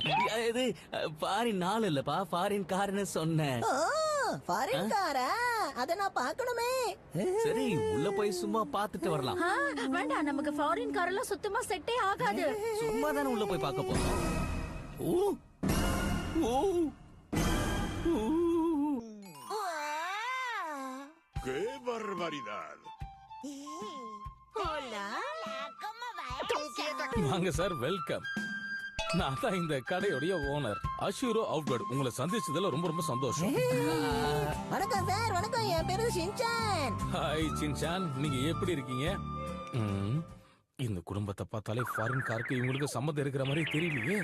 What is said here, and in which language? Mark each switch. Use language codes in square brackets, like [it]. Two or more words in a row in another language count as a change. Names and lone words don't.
[ta] இது ஃபாரின் நாள் இல்லப்பா, ஃபாரின் கார்னு சொன்னேன். ஃபாரின் காரா? அத நான் பார்க்கணுமே. சரி, உள்ள போய் சும்மா பாத்துட்டு வரலாம். வேண்டாம், நமக்கு ஃபாரின் கார் எல்லாம் சுத்தமா செட்டே ஆகாது. சும்மா தானே உள்ள போய் பார்க்க போறோம். ஓ ஓ [es] ¡Qué barbaridad! Hola. Hola, ¿cómo va? [ta] வாங்க சார், வெல்கம். நான் தான் இந்த கடையோடைய ஓனர் அஷூரோ அவுட்வர்ட். உங்களை சந்திச்சதுல ரொம்ப ரொம்ப சந்தோஷம். வணக்கம் சார். வணக்கம், என் பேரு ஷின்சான். ஹாய் சின்சான், நீங்க எப்படி இருக்கீங்க? இந்த குடும்பத்தை பார்த்தாலே ஃபாரின் காருக்கு இவங்களுக்கு சம்மந்தம் இருக்கிற மாதிரி தெரியலையே.